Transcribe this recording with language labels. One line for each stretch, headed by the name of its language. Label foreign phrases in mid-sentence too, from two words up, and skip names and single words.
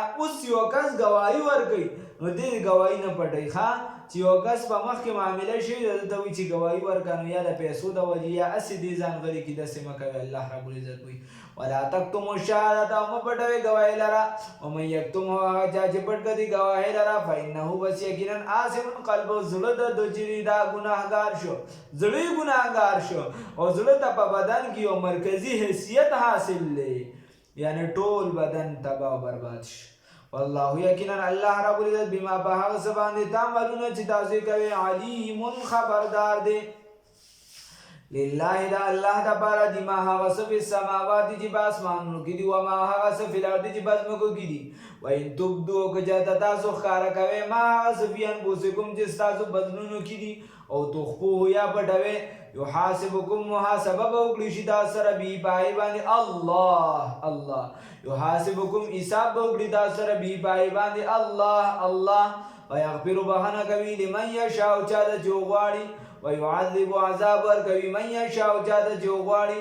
Pashto: اوس یو کس ګواهي ورکوي نو دې ګواهي نه پټوئ ښه، چې یو کس په مخکې معامله شوي ده دلته وایي چې ګواهي ورکړه، نو یا د پیسو د وجې یا هسې دې ځان غلي کړي، داسې مه کوئ. الله رب العزت وایي
Arabic: ولا تکتموا الشهادة
Pashto: او مه پټوئ ګواهۍ لره.
Arabic: ومن یکتمها
Pashto: هغه چا چې پټ کړي ګواهۍ لره فإنه بس یقینا
Arabic: آثم قلبه
Pashto: زړه د ده چې دا ګناهګار شو، زړه یې ګناهګار شو او زړه ته په بدن کې یو مرکزي حیثیت حاصل دی، یعنی ټول بدن تباه و برباد شي. والله یقینا الله رب العزت بما په هغه څه باندې تعملون چې تاسو کوئ علیم خبردار دی. لله دا الله دپاره دي ما هغه څه په سماوات چې په اسمانونو کې دي و ما هغه څه په الارض چې په ځمکو کې دي.
Arabic: وإن تبدو
Pashto: که چېرته تاسو ښکاره کوئ ما هغه څه
Arabic: فی انفسکم
Pashto: چې ستاسو بدنونو کې دي او تخفوه یا پټوئ یحاسبکم محاسبه به وکړي شي تاسو سره به په هغې باندې الله یحاسبکم حساب به وکړي تاسو سره به په هغې باندې الله ویغفر بخښنه کوي
Arabic: لمن یشاء
Pashto: چا ته چې وغواړي ويعذب عذاب ورکوي
Arabic: من یشاء
Pashto: چا ته چې وغواړي.